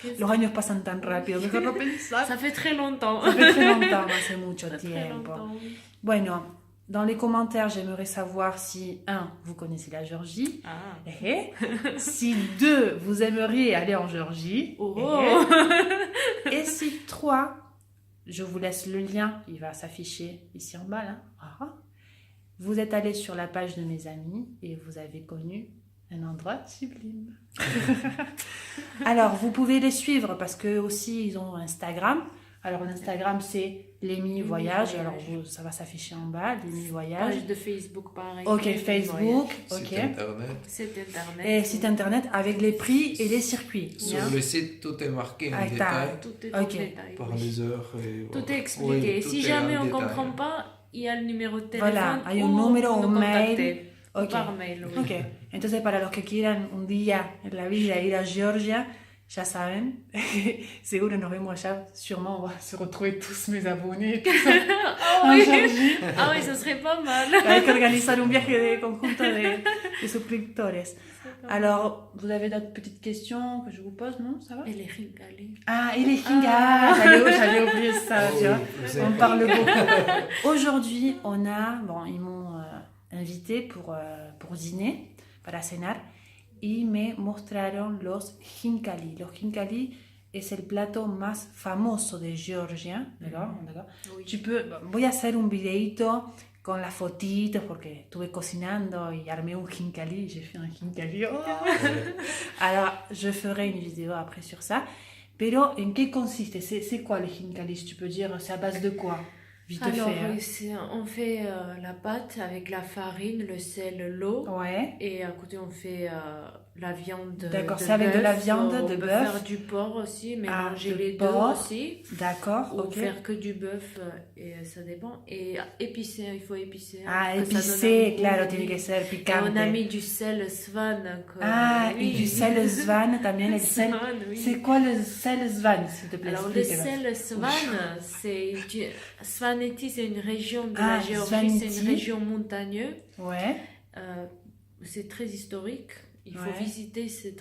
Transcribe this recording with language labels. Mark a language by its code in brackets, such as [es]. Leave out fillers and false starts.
[es] los años pasan tan rápido, mejor no pensar. [fr] Ça fait très longtemps. Ça fait très longtemps, [es] hace mucho tiempo. [fr] Très longtemps, oui. Bueno, dans les commentaires, j'aimerais savoir si, 1, vous connaissez la Géorgie. Si 2, vous aimeriez aller en Géorgie. Et si 3, je vous laisse le lien, il va s'afficher ici en bas, là. Vous êtes allé sur la page de mes amis et vous avez connu un endroit sublime. Alors, vous pouvez les suivre parce que aussi ils ont Instagram. Alors, l'Instagram, c'est Lémi Voyage. Alors, ça va s'afficher en bas, Lémi Voyage. Page de Facebook, pareil. Ok, Facebook. Ok. Site internet. Et site internet avec les prix et les circuits. Sur le site, tout est marqué en détail. Tout est en détail. Par les heures. Et tout est expliqué. Si jamais on ne comprend pas, il y a le numéro de téléphone. [es] Voilà, hay un número, un mail. [fr] Okay. Par mail. Ok. [es] Entonces, para los que quieran un día en la vida ir a Georgia, ya saben, seguro nos vemos allá, [fr] sûrement on va se retrouver tous mes abonnés en Georgie. Ah oui, ça serait pas mal. [es] Hay que organizar un viaje de conjunto de suscriptores. [fr] Alors, vous avez d'autres petites questions que je vous pose, non? Ça va? Et les ringalés. Ah, et les ringas. J'allais oublier ça, tu vois. On parle beaucoup. Aujourd'hui, on a, bon, ils m'ont invité pour dîner, [es] para cenar, y me mostraron los hinkali. Los hinkali es el plato más famoso de Georgia, ¿verdad? Oui. Voy a hacer un videito con las fotitos porque estuve cocinando y armé un hinkali, [fr] j'ai fait un hinkali. Oh. Alors, je ferai une vidéo après sur ça. [es] Pero, ¿en qué consiste? [fr] C'est quoi le hinkali? Tu peux dire, c'est à base de quoi? Vite Alors, fait. on fait la pâte avec la farine, le sel, l'eau. Ouais. Et à côté, on fait la viande. D'accord, c'est avec de la viande de bœuf. On peut faire du porc aussi, mélanger les deux aussi. D'accord, ok. Ou faire que du bœuf, et ça dépend. Et épicer, il faut épicer. [es] Ah, épicer, claro, tiene que ser picante. [fr] Et on a mis du sel Svan. Et du sel Svan [es] también. El sel. [fr] Svan, oui. C'est quoi le sel Svan, s'il te plaît? Alors, le sel Svan, c'est Svaneti, c'est une région de la Géorgie, c'est une région montagneuse. Ouais. C'est très historique. Il faut visiter cette